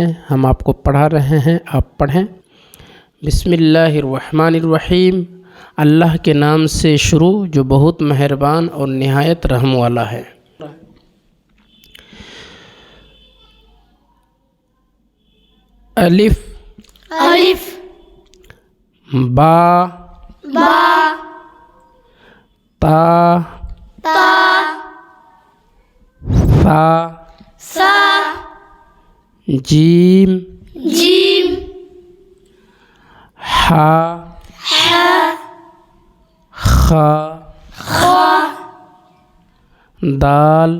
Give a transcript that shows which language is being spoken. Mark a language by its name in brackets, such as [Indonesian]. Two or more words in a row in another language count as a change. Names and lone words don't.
[Urdu] ہم آپ کو پڑھا رہے ہیں، آپ پڑھیں۔ [Arabic] بسم اللہ الرحمن الرحیم، [Urdu] اللہ کے نام سے شروع جو بہت مہربان اور نہایت رحم والا ہے۔ [Arabic] الف الف با با تا تا ثا سا جیم جیم ہا ہا خا خا دال